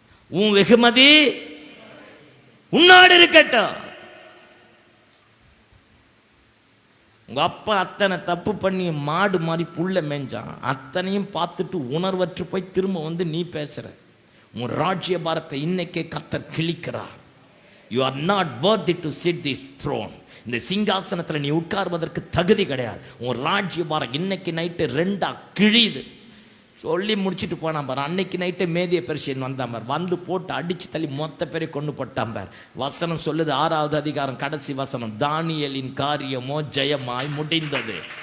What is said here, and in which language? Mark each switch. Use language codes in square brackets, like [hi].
[ta] உன் வெகுமதி உன்னோடு இருக்கட்டும். உங்க அப்பா அத்தனை தப்பு பண்ணி மாடு மாதிரி புள்ள மேய்ஞ்சான். அத்தனையும் பார்த்துட்டு உணர்வற்று போய் திரும்ப வந்து நீ பேசுற. உன் ராஜ்ய பாரத்தை இன்னைக்கே கர்த்தர் கிழிக்கிறார். [en] You are not worthy to sit this throne. [ta] இந்த சிங்காசனத்தில் நீ உட்கார்வதற்கு தகுதி கிடையாது. உன் ராஜ்ய பாரம் இன்னைக்கு நைட்டு 2 கிழியுது. சொல்லி முடிச்சுட்டு போனான் பார். அன்னைக்கு நைட்டே மேதிய பெர்சியன் வந்தான் பார். வந்து போட்டு அடிச்சு தள்ளி மொத்த பேரை கொண்டு போட்டான் பார். வசனம் சொல்லுது, 6வது அதிகாரம் கடைசி வசனம், தானியேலின் காரியமோ ஜெயமாய் முடிந்தது.